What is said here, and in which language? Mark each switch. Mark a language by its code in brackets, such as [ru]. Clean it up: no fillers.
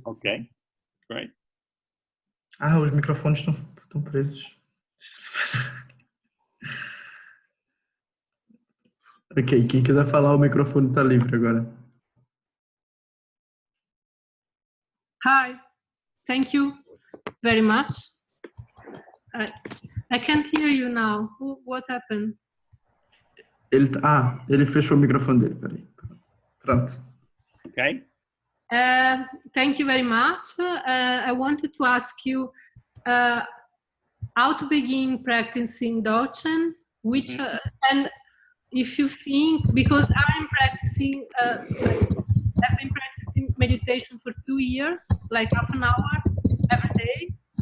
[en] Okay, great. [pt] Os microfones estão presos. Ok, quem quiser falar, o microfone está livre agora. [en] Hi, thank you very much. I can't hear you now. What happened? [pt] Ele fechou o microfone dele, peraí. Pronto. [en] Okay. Thank you very much. I wanted to ask you how to begin practicing Dzogchen, which and if you think, because I'm practicing, I've been practicing meditation for 2 years, like half an hour every day.